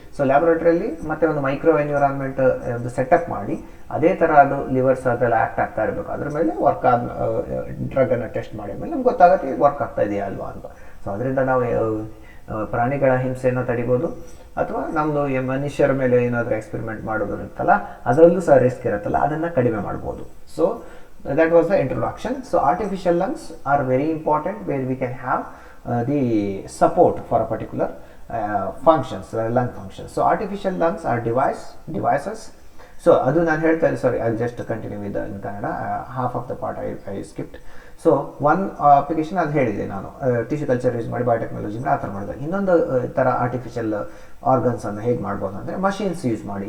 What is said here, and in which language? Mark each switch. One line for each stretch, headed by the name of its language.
Kannada: So ಲ್ಯಾಬೊರೇಟ್ರಿಯಲ್ಲಿ ಮತ್ತೆ ಒಂದು micro environment ಒಂದು ಸೆಟಪ್ ಮಾಡಿ ಅದೇ ಥರ ಅದು ಲಿವರ್ಸ್ ಅದೆಲ್ಲ ಆ್ಯಕ್ಟ್ ಆಗ್ತಾ ಇರಬೇಕು. ಅದ್ರ ಮೇಲೆ ವರ್ಕ್ ಆದ ಡ್ರಗನ್ನು ಟೆಸ್ಟ್ ಮಾಡಿದ್ಮೇಲೆ ನಮ್ಗೆ ಗೊತ್ತಾಗುತ್ತೆ ಇದು ವರ್ಕ್ ಆಗ್ತಾ ಇದೆಯಾ ಅಲ್ವಾ ಅಂತ. ಸೊ ಅದರಿಂದ ನಾವು ಪ್ರಾಣಿಗಳ ಹಿಂಸೆಯನ್ನು ತಡಿಬೋದು, ಅಥವಾ ನಮ್ಮದು ಮನುಷ್ಯರ ಮೇಲೆ ಏನಾದರೂ ಎಕ್ಸ್ಪೆರಿಮೆಂಟ್ ಮಾಡೋದು ಇರುತ್ತಲ್ಲ ಅದರಲ್ಲೂ ಸಹ ರಿಸ್ಕ್ ಇರುತ್ತಲ್ಲ ಅದನ್ನು ಕಡಿಮೆ ಮಾಡ್ಬೋದು.
English: So that was the introduction. So artificial lungs are very important where we can have the support for a particular functions, lung functions. So artificial lungs are devices. So
Kannada: adu nan helta,
English: sorry, I'll just continue with the in Kannada, half of the part I skipped.
Kannada: So one application ಅದು ಹೇಳಿದೆ ನಾನು, tissue culture use ಮಾಡಿ biotechnology ಆ ಥರ ಮಾಡಿದೆ. ಇನ್ನೊಂದು ಥರ artificial ಆರ್ಗನ್ಸನ್ನು ಹೇಗೆ ಮಾಡ್ಬೋದು ಅಂದರೆ ಮಷಿನ್ಸ್ ಯೂಸ್ ಮಾಡಿ.